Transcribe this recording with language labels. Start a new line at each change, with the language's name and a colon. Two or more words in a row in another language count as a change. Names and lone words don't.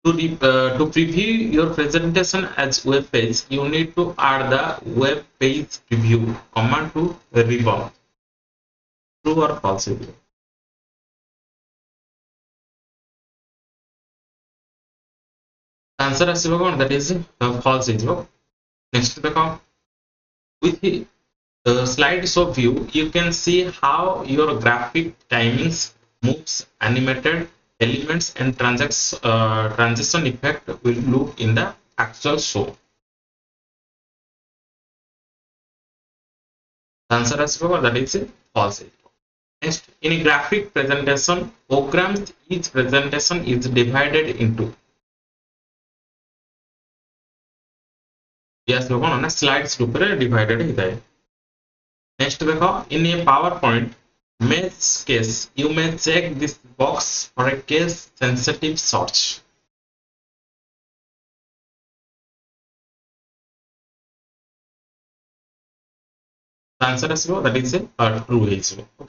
English: To preview your presentation as web page, you need to add the web page preview command to ribbon. True or false? Answer
Odia: ଆସିବ କଣ?
English: That is false ହେଇଯିବ. Next ଦେଖ, with the slideshow view, you can see how your graphic timings, moves, animated elements, and transition effect will look in the actual show. The answer
Odia: ଆସିବ କଣ?
English: That is false. Next, in graphic presentation programs, each presentation is divided into, yes,
Odia: କଣ ନା slides ରୂପରେ divided ହେଇଥାଏ.
English: Next ଦେଖ, in a PowerPoint mesh case, you may check this box for a case sensitive search. The answer ଆସିବ that is true ହେଇଯିବ. Okay.